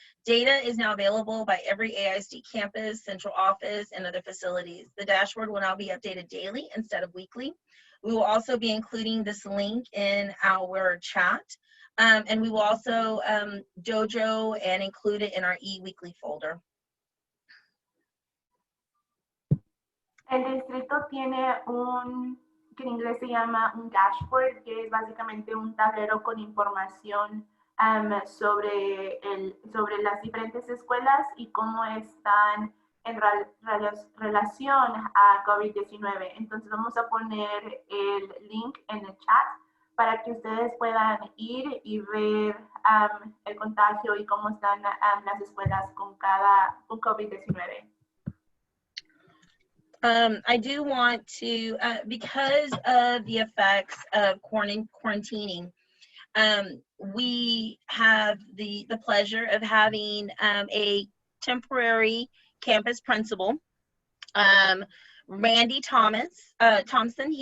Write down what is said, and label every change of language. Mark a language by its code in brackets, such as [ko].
[en] Data is now available by every AISD campus, central office, and other facilities. The dashboard will now be updated daily instead of weekly. We will also be including this link in our chat. And we will also dojo and include it in our e-weekly folder. [es] El distrito tiene que en inglés se llama un dashboard, que es básicamente un tablero con información sobre las diferentes escuelas y cómo están en relación a COVID-19. Entonces vamos a poner el link en el chat para que ustedes puedan ir y ver el contagio y cómo están las escuelas con COVID-19. [en] I do want to, because of the effects of quarantining, we have the pleasure of having a temporary campus principal, Randy Thompson.